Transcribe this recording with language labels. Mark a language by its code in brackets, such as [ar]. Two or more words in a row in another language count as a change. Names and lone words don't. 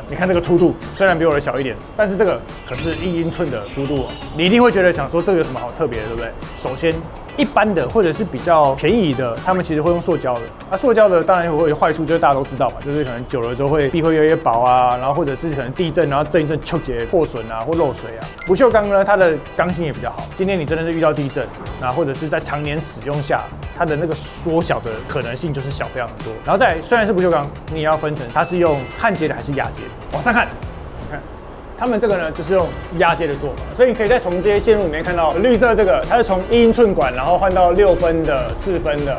[zh] 你看這個粗度雖然比我的小一點，但是這個可是1英寸的粗度你一定會覺得想說這個有什麼好特別的，對不對？首先，一般的或者是比較便宜的，他們其實會用塑膠的。塑膠的當然會有壞處，就是大家都知道嘛，就是可能久了之後壁會越來越薄啊，然後或者是可能地震，然後震一震秋節破損啊或漏水啊。不鏽鋼呢，它的剛性也比較好。今天你真的是遇到地震，或者是在常年使用下，它的那個縮小的可能性就是小非常多。然後再雖然是不鏽鋼，你也要分成它是用焊接的還是壓接的。往上看，你看。他們這個呢，就是用壓接的做法，所以你可以再從這些線路裡面看到綠色這個，它是從1英寸管，然後換到6分的、4分的。